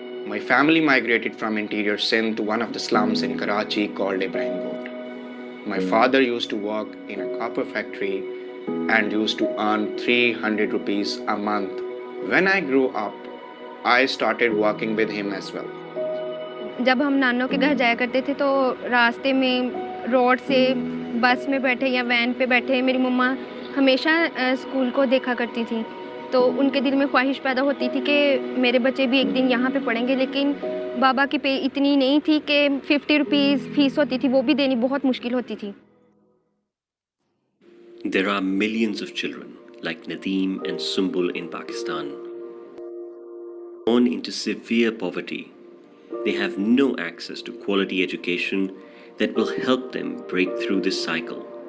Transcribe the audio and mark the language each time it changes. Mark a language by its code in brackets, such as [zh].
[en] My family migrated from interior Sindh to one of the slums in Karachi called Ibrahim Road. My father used to work in a copper factory and used to earn 300 rupees a month. When I grew up, I started working with him as well. [hi] जब हम नानों के घर जाया करते थे तो रास्ते में रोड से बस में बैठे या वैन पे बैठे मेरी मम्मा हमेशा स्कूल को देखा करती थी, तो उनके दिल में ख्वाहिश पैदा होती थी कि मेरे बच्चे भी एक दिन यहाँ पे पढ़ेंगे, लेकिन बाबा की पे इतनी नहीं थी कि 50 रुपीज़ फीस होती थी, वो भी देनी बहुत मुश्किल होती थी. [en] There are millions of children like Nadeem and Sumbul in Pakistan, born into severe poverty. They have no access to quality education that will help them break through this cycle.